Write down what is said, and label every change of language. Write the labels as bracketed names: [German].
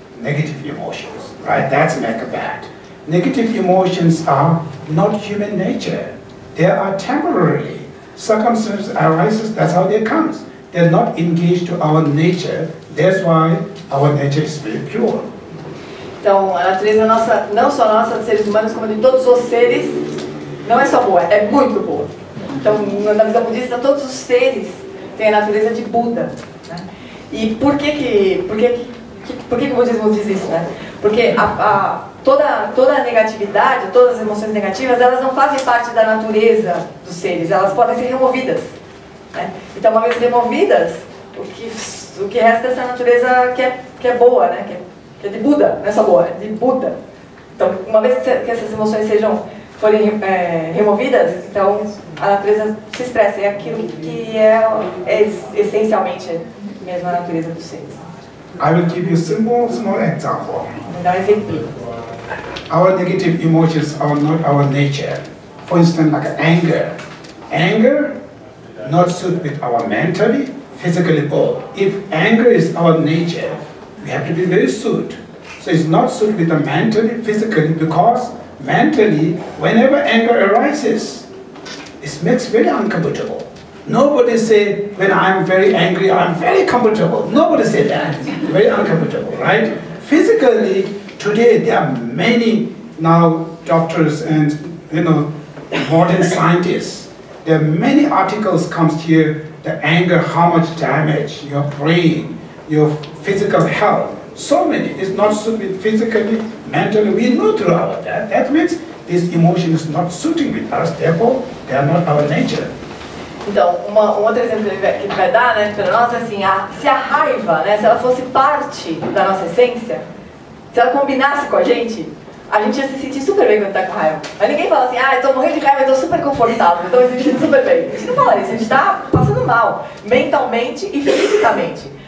[English] Negative emotions, right? That's make a bad. Negative emotions are not human nature. They are temporarily. Circumstances arises, that's how they come. They're not engaged to our nature. That's why our nature is very pure. [Portuguese] Então, a natureza nossa, não só nossa, dos seres humanos, como de todos os seres, não é só boa, é muito boa. Então, na visão budista, todos os seres têm a natureza de Buda. Né? E por que o budismo diz isso? Né? Porque toda a negatividade, todas as emoções negativas, elas não fazem parte da natureza dos seres, elas podem ser removidas. Né? Então, uma vez removidas, o que resta dessa natureza que é boa, né? que é de Buda, não é só boa, é de Buda. Então, uma vez que essas emoções forem removidas, então a natureza se expressa, é aquilo que é essencialmente mesmo a natureza dos seres. [English] I will give you a small example. [Portuguese] Vou dar um exemplo. [English] Our negative emotions are not our nature. For instance, like anger. Anger not suit with our mentally, physically both. If anger is our nature, we have to be very suit. So it's not suit with the mentally, physically, because mentally, whenever anger arises, it makes very uncomfortable. Nobody say, when I'm very angry, I'm very comfortable. Nobody say that. Very uncomfortable, right? Physically, today there are many now doctors and modern scientists. There are many articles comes here, the anger, how much damage, your brain, your physical health. So many. It's not suited physically, mentally. We know throughout that. That means this emotion is not suiting with us. Therefore, they are not our nature. [Portuguese] Então, um outro exemplo que ele vai dar, né, para nós é assim, se a raiva, né, se ela fosse parte da nossa essência, se ela combinasse com a gente ia se sentir super bem quando tá com raiva. Mas ninguém fala assim, eu tô morrendo de raiva, eu tô super confortável, eu tô me sentindo super bem. A gente não fala isso, a gente tá passando mal, mentalmente e fisicamente.